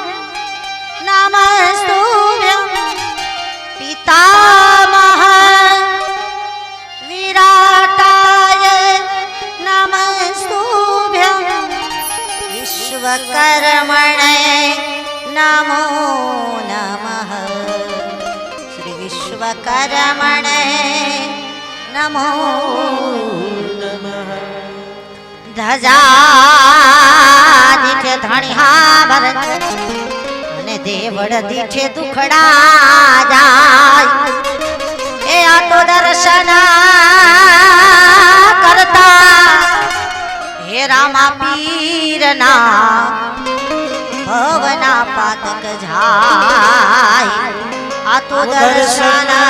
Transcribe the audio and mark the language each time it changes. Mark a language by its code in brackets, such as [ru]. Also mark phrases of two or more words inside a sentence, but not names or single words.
[sa] नमस्तुभ्यं पितामह विराटाय नमस्तुभ्यं विश्वकर्मणे नमो नमः श्री विश्वकर्मणे नमो [gu] ધજા ધણિહા ભરત અને દેવળ દીઠે દુખડા જાય એ આ તો દર્શન કરતા હે રામા પીરના ભવના પાતક જાય આ તો દર્શન